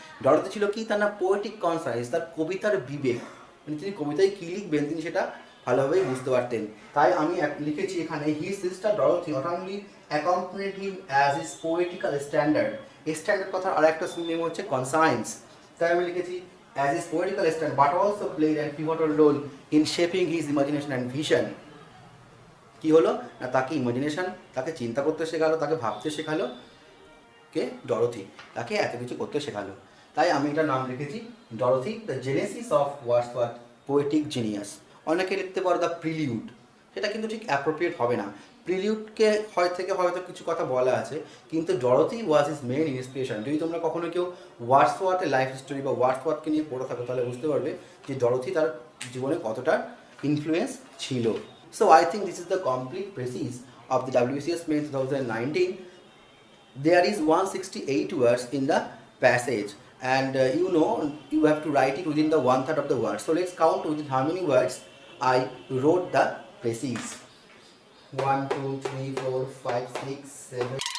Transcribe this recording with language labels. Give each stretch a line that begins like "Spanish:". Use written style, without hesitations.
Bangla: Dorothy ছিল কি, তার না পোয়েটিক কনসায়েন্স, তার কবিতার বিবেক, মানে তিনি কবিতায় কী লিখবেন তিনি সেটা ভালোভাবেই বুঝতে পারতেন। তাই আমি লিখেছি এখানে
English: His sister Dorothy not only accompanied him as his poetical standard.
Bangla: Standard কথার আর একটা সিনোনিম হচ্ছে কনসায়েন্স। তাই আমি লিখেছি
English: as his poetical standard, but also played a pivotal role in shaping his imagination and vision.
Bangla: কি হলো না, তাকে ইমাজিনেশন, তাকে চিন্তা করতে শেখালো, তাকে ভাবতে শেখালো কে, ডরোথি, তাকে এত কিছু করতে শেখালো। তাই আমি এটার নাম লিখেছি Dorothy
English: The genesis of Wordsworth poetic genius.
Bangla: অনেকে লিখতে পারো দ্য প্রিলিউড, সেটা কিন্তু ঠিক অ্যাপ্রোপ্রিয়েট হবে না। প্রিলিউডকে হয়তো কিছু কথা বলা আছে, কিন্তু
English: Dorothy was is main inspiration.
Bangla: যদি তোমরা কখনো কেউ ওয়ার্ডসওয়ার্থের লাইফ স্টোরি বা ওয়ার্ডসওয়ার্থকে নিয়ে পড়ে থাকো, তাহলে বুঝতে পারবে যে ডরোথি তার জীবনে কতটা ইনফ্লুয়েন্স ছিল।
English: So I think this is the complete precis of the WBCS মেইন 2019. There is 168 words in the passage, and you have to write it within the 1/3 of the word. So let's count within how many words I wrote the precis. 1 2 3 4 5 6 7.